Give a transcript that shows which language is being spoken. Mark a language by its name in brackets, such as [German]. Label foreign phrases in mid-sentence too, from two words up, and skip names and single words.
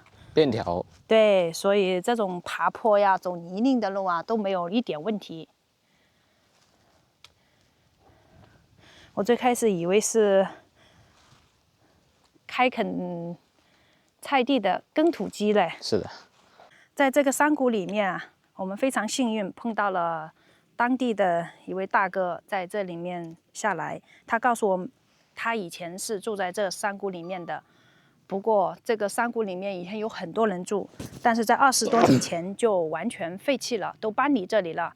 [Chinese] 鏈條。對，所以這種爬坡呀、走泥濘的路啊都沒有一點問題。我最開始以為是開墾菜地的耕土機嘞。是的，在這個山谷裡面啊，我們非常幸運碰到了當地的一位大哥在這裡面下來。他告訴我，他以前是住在這山谷裡面的。不過，這個山谷裡面以前有很多人住，但是在20多年前就完全廢棄了，都搬離這裡了。